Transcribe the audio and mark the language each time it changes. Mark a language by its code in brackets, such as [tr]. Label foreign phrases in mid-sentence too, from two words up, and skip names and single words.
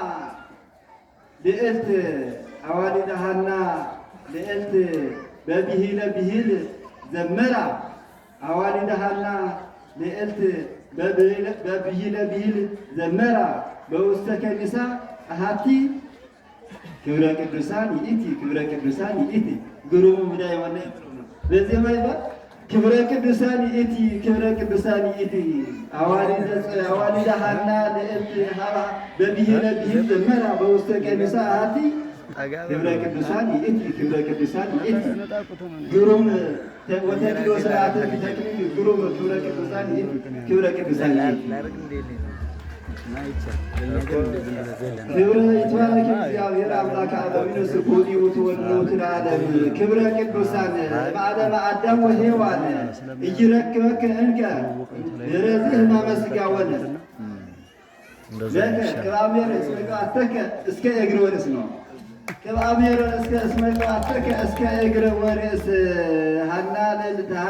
[gez] ልዕልት አዋልደ ሐና ልዕልት በብሂለ ብሂል ዘመራ አዋልደ ሐና ልዕልት በብሂለ ብሂል ዘመራ በውስተ ከኒሳ አሐቲ ክብረ ቅዱሳን ይእቲ ክብረ ቅዱሳን ይእቲ ግሩም [am] ምዳ የሆነ በዚህ ማለት [gez] ክብረ ቅዱሳን ይእቲ ክብረ ቅዱሳን ይእቲ አዋልደ ሐና ልዕልት በብሂለ ብሂል ዘመራ በውስተ ከኒሳ አሐቲ ክብረ ቅዱሳን ይእቲ ክብረ ቅዱሳን ይእቲ ግሩም ወተክሎ ስርዓተ ተክሊል ግሩም ክብረ ቅዱሳን ይእቲ ክብረ ቅዱሳን ይእቲ ክብረ ይትባረክ እግዚአብሔር አምላከ አበዊነ ስቡሕ ወትወልድ ለዓለም ክብረ ቅዱሳን በዓለመ አዳም ወሔዋን ኢይረክበከ እንከ ለረዝእ ማመስጋወነ ለከ ቅባሜር እስመ እስከ እግር ወርእስ ነው። ቅባሜር እስመ ቅባተከ እስከ እግር ወርእስ ሐና ልዕልት